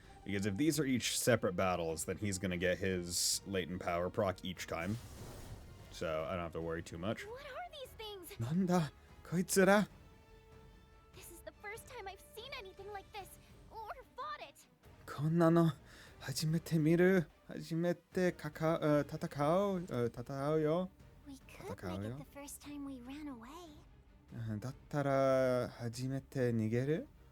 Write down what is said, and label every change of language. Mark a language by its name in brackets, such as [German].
[English] Because if these are each separate battles, then he's gonna get his latent power proc each time. so I don't have to worry too much. What are these things? [Japanese] なんだこいつら [English] This is the first time I've seen anything like this, or fought it. [Japanese] こんなの初めて見る初めて戦うよ [English] We could make it the first time we ran away. [Japanese] だったら初めて逃げる